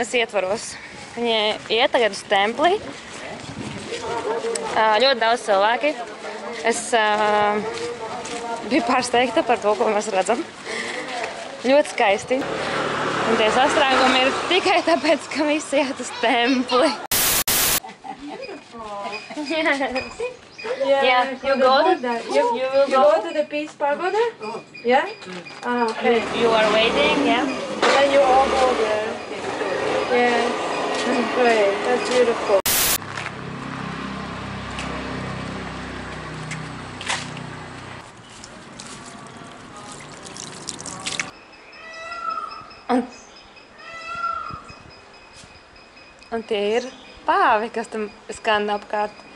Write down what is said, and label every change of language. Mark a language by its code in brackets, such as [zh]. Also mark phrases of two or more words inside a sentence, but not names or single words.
[lv] Viņi iet tagad uz templi. Ļoti daudz cilvēki. Es biju pārsteigta par to, ko mēs redzam. Ļoti skaisti. Un tie sastrēgumi ir tikai tāpēc, ka visi iet uz templi. [en] Yeah, you will go to the Peace Pagoda? Yeah? Ah, okay. You are waiting, yeah? And then you all go there. Yes. That's great. That's beautiful. [lv] Un tie ir pāvi, kas tam skan apkārt.